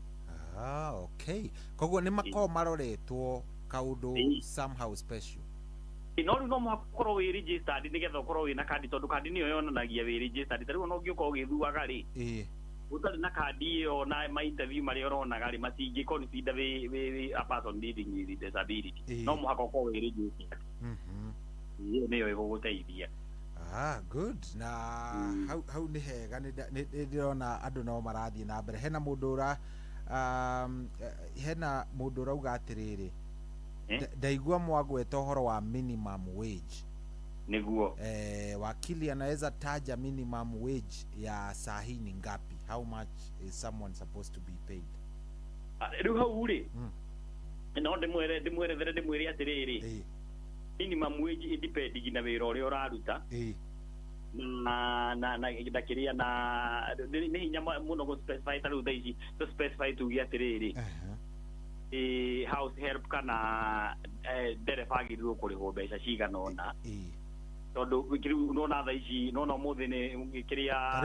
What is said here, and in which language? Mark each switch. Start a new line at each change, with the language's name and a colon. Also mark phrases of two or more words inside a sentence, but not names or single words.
Kikuyu: okay koguo nĩ makorwo maroretwo kaũndũ
English: somehow special
Kikuyu: no rĩu no mũhaka ũkorwo wĩ registered nĩgetha ũkorwo wĩna kandi tondu kandi nĩyo yonanagia wĩ registered ta rĩu ona ũngĩũka ũgĩthuaga rĩ ũtarĩ na kandi ĩyo na ma interview marĩa ũronaga rĩ matingĩ consider wĩ
English: a person living with disability
Kikuyu: no mũhaka ũkorwo wĩ registered nĩyo ĩgũgũteithia good na hau nĩ hega nĩ ndĩrona andũ no marathiĩ na mbere hena mũndũ ũrauga atĩrĩrĩ ndaigua mwagweta ũhoro wa
English: minimum wage
Kikuyu: niguo
Swahili: wakili anaweza taja
English: minimum wage
Swahili: ya saa hii ni ngapi?
English: How much is someone supposed to be paid?
Kikuyu: Rĩu hau rĩ no ndĩmwĩre atĩrĩrĩ
English: minimum wage independing
Kikuyu: na wĩra ũrĩa ũraruta na kĩrĩa na nĩ hinya mũno gũ specify ta rĩu thaa ici
English: to specify
Kikuyu: tuge atĩrĩrĩ
English: house help
Kikuyu: kana ndereba agĩrĩirwo kũrĩhwo mbeca cigana ũna tondu rĩu nona thaa ici nona ũmũthĩ nĩ kĩrĩa